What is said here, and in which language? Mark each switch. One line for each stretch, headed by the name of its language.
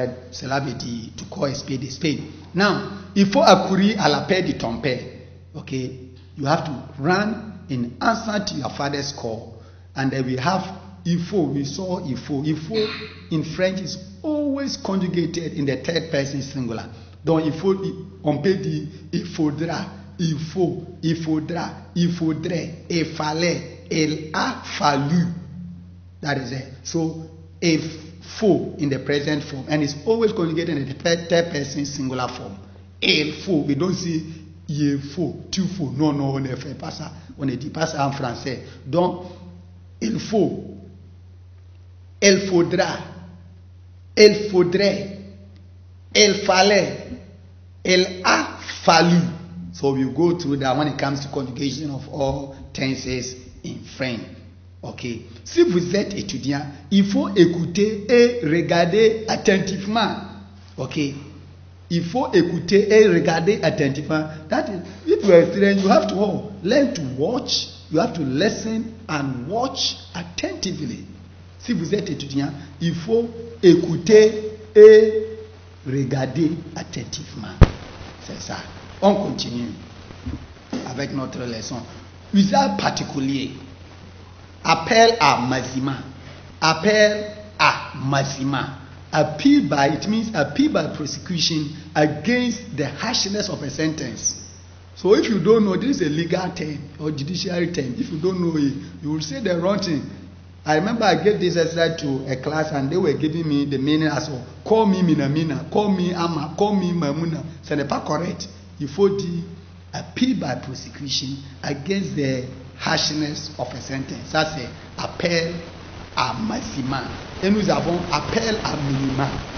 French: Cela veut dire
English: to call a spade a spade.
French: Now, il faut accourir à l'appel de ton père.
English: Okay? You have to run in answer to your father's call. And then we have il faut. We saw il faut. Il faut in French is always conjugated in the third person singular.
French: Donc il faut, on peut dire il faudra, il faut, il faudra, il faudrait, il fallait, il a fallu.
English: That is it. So il faut in the present form, and it's always conjugated in the third person singular form.
French: Il faut.
English: We don't say
French: il faut, tu faut. Non, on ne fait pas ça. On ne dit pas ça en français. Donc il faut. Il faudra, il faudrait, il fallait, il a fallu.
English: So we go through that when it comes to conjugation of all tenses in French. Okay.
French: Si vous êtes étudiant, il faut écouter et regarder attentivement. Okay. Il faut écouter et regarder attentivement.
English: That is, if you are a student, you have to learn to watch. You have to listen and watch attentively.
French: Si vous êtes étudiant, il faut écouter et regarder attentivement. C'est ça. On continue avec notre leçon. Usage particulier. Appel à mazima. Appel à mazima.
English: Appeal by, it means appeal by prosecution against the harshness of a sentence. So if you don't know, this is a legal term or judiciary term. If you don't know it, you will say the wrong thing. I remember I gave this exercise to a class and they were giving me the meaning as well. Call me Minamina, call me Amma, call me Mamuna.
French: Ce n'est pas correct. il faut dire
English: appeal by prosecution against the harshness of a sentence.
French: Ça c'est appel à maxima. Et nous avons appel à minima.